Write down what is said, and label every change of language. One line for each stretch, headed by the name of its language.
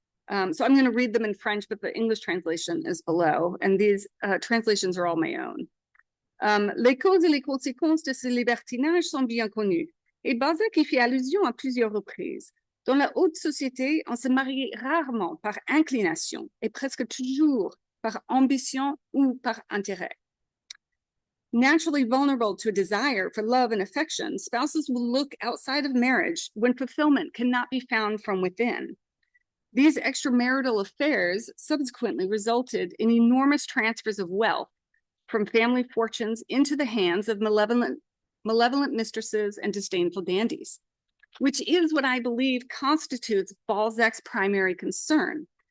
English: So I'm going to read them in French, but the English translation is below, and these translations are all my own.
French: Les causes et les conséquences de ce libertinage sont bien connues, et Balzac y fait allusion à plusieurs reprises. Dans la haute société, on se marie rarement par inclination et presque toujours par ambition ou par intérêt.
English: Naturally vulnerable to a desire for love and affection, spouses will look outside of marriage when fulfillment cannot be found from within. These extramarital affairs subsequently resulted in enormous transfers of wealth from family fortunes into the hands of malevolent mistresses and disdainful dandies, which is what I believe constitutes Balzac's primary concern.